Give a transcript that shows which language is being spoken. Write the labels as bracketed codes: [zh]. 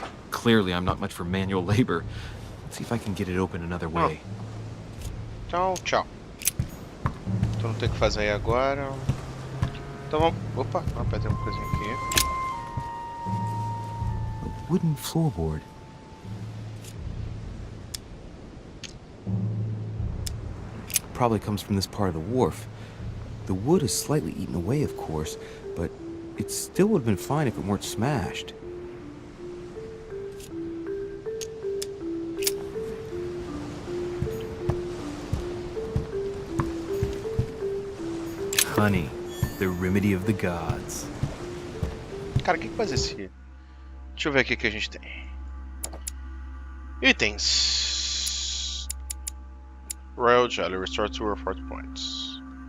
[en] Clearly, I'm not much for manual labor. Let's see if I can get it open another way. [pt] Tchau, tchau. Então não tem o que fazer aí agora. Então vamos... Opa, vamos apertar uma coisinha aqui. [en] A wooden floorboard. Probably comes from this part of the wharf. The wood is slightly eaten away, of course, but it still would have been fine if it weren't smashed. Honey, the remedy of the gods. [pt] Cara, o que faz esse... Deixa eu ver aqui o que a gente tem. Itens. [en] Royal Jelly, restore 2 or 4 points.